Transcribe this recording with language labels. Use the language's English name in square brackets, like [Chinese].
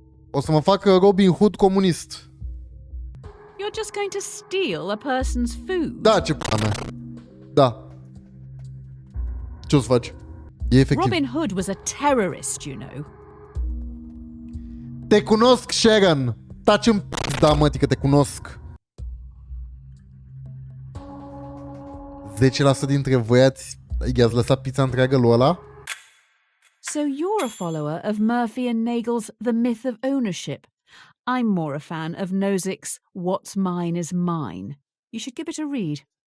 [Romanian] O să mă facă Robin Hood comunist. [English] You're just going to steal a person's food? [Romanian] Da, ce p***a mea. Da. Ce o să faci? E efectiv. [English] Robin Hood was a terrorist, you know. [Romanian] Te cunosc, Sharon. Taci-mi p***a, mătii, că te cunosc. 10% dintre voi i-ați lăsat pizza întreagă lui ăla? [English] So you're a follower of Murphy and Nagel's The Myth of Ownership. I'm more a fan of Nozick's What's Mine is Mine. You should give it a read.